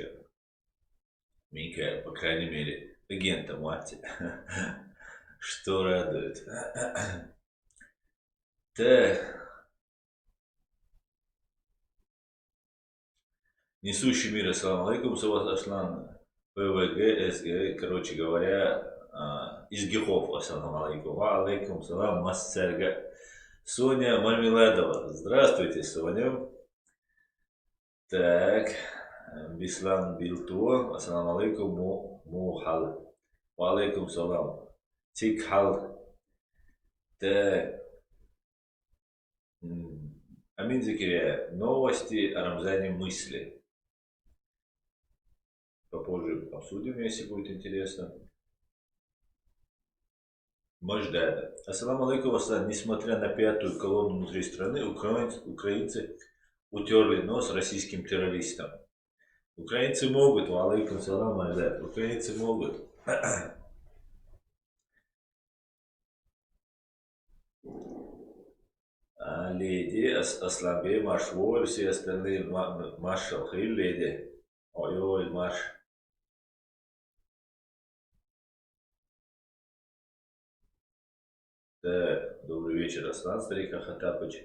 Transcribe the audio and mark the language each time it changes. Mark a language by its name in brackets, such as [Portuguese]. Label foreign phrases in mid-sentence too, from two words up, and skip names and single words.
[Russian] Микаэль, по крайней мере, агента мать, что радует. Так. Несущий мир, [Arabic] السلام عليكم, [Russian] Сават Аслан, ПВГ, СГ, короче говоря, из Гехов, [Arabic] السلام عليكم، وعليكم السلام, [Russian] Массерга. Соня Мармеладова. Здравствуйте, Соня. Так. [Arabic] Бислан Билтуа. السلام عليكم. Мухал. وعليكم السلام. [Russian] Тикхал. Так. Амин Закиряев. Новости о Рамзане мысли. Попозже обсудим, если будет интересно. Мождада. [Arabic] السلام عليكم, [Russian] Аслан. Несмотря на пятую колонну внутри страны, украинцы утерли нос российским террористам. Украинцы могут, [Arabic] وعليكم السلام, [Russian] украинцы могут. Леди, Асланбе, Машволь, все остальные, Машал, Хиль, леди. Ой-ой, Маш. Так, добрый вечер, Аслан, старик Хахатапыч.